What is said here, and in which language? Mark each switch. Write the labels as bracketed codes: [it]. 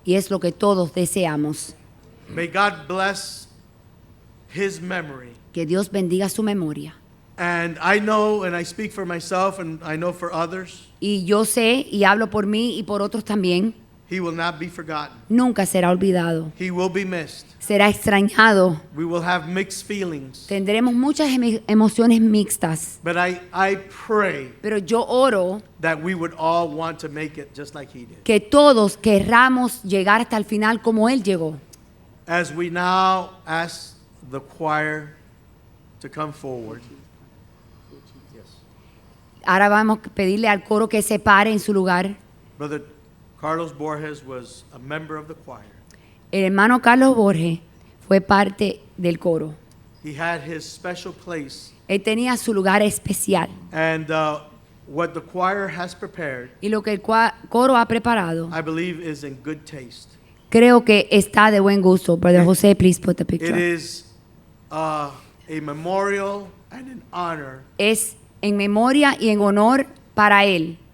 [es] Y es lo que todos deseamos. [en] May God bless his memory. [es] Que Dios bendiga su memoria. [en] And I know, and I speak for myself, and I know for others, [es] Y yo sé y hablo por mí y por otros también, [en] he will not be forgotten. [es] nunca será olvidado. [en] He will be missed. [es] Será extrañado. [en] We will have mixed feelings. [es] Tendremos muchas emociones mixtas. [en] But I pray [es] Pero yo oro [en] that we would all want to make it just like he did. [es] que todos querramos llegar hasta el final como Él llegó. [en] As we now ask the choir to come forward. [es] Ahora vamos a pedirle al coro que se pare en su lugar. [en] Brother Carlos Borges was a member of the choir. [es] El hermano Carlos Borges fue parte del coro. [en] He had his special place. [es] Él tenía su lugar especial. [en] And what the choir has prepared, [es] Y lo que el coro ha preparado, [en] I believe, is in good taste. [es] creo que está de buen gusto. [en] Brother Jose, please put the It picture. is a memorial and an honor [es] Es en memoria y en honor para él,